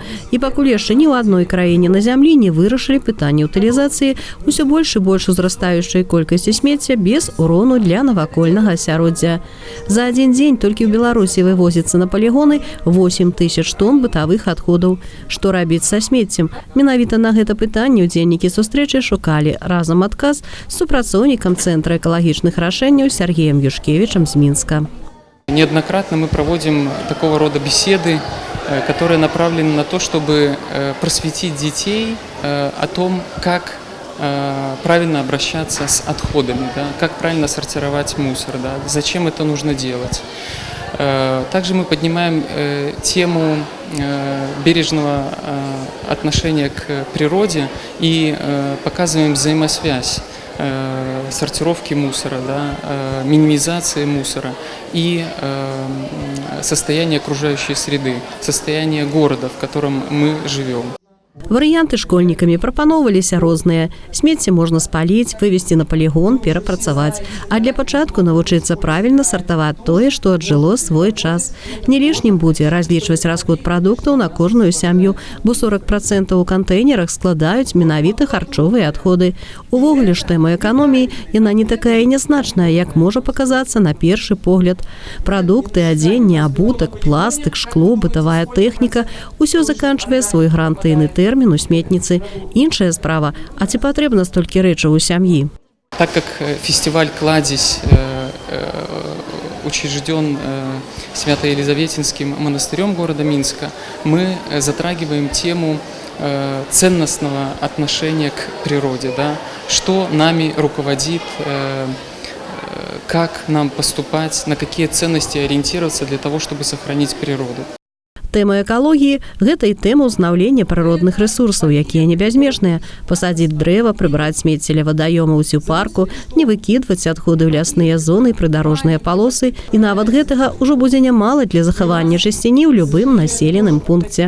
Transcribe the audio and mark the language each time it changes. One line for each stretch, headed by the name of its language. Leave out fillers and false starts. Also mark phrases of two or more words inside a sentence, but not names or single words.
Belarusian: І пакуль яшчэ ні ў адной краіне на зямлі не вырашылі пытанне утылізацыі ўсё больш і больш узрастаючай колькасці смецця без урону для навакольнага асяроддзя. За адзін дзень толькі ў Беларусі вывозіцца на палігоны 8 000 тонн бытавых адходаў. Што рабіць са смеццем? Менавіта на гэта пытанне удзельнікі сустрэчы шукалі разам адказ з супрацоўнікам Цэнтра экалагічных рашэнняў Сергеем Юшкевичем з Минска.
Russian: Неоднократно мы проводим такого рода беседы, которые направлены на то, чтобы просветить детей о том, как правильно обращаться с отходами, да, как правильно сортировать мусор, да, зачем это нужно делать. Также мы поднимаем тему бережного отношения к природе и показываем взаимосвязь сортировки мусора, да, минимизации мусора и состояния окружающей среды, состояния города, в котором мы живем.
Belarusian: Варыянты школьнікамі прапаноўваліся розныя. Смецце можна спаліць, вывезці на палігон, перапрацаваць. А для пачатку навучыцца правільна сартаваць тое, што аджыло свой час. Не лішнім будзе разлічваць расход прадуктаў на кожную сям'ю, бо 40% у кантэйнерах складаюць менавіта харчовыя адходы. Увогуле ж тэма эканоміі яна не такая і нязначная, як можа паказацца на першы погляд. Прадукты, адзенне, абутак, пластык, шкло, бытавая тэхніка – усё заканчвае свой гарантыйны тэрмін у сметніцы. Іншая справа, а ці патрэбна столькі рэчаў у сям'і?
Russian: Так как фестиваль «Кладезь» учрежден Свято-Елизаветинским монастырем города Минска, мы затрагиваем тему ценностного отношения к природе, да? Что нами руководит, как нам поступать, на какие ценности ориентироваться для того, чтобы сохранить природу.
Belarusian: Тэма экалогіі – гэта і тэма ўзнаўлення прыродных рэсурсаў, якія не бязмежныя. Пасадзіць дрэва, прыбраць смецце ля вадаёмаў ці ў парку, не выкідваць адходы ў лясныя зоны і прыдарожныя палосы. І нават гэтага ўжо будзе нямала для захавання чысціні ў любым населеным пункце.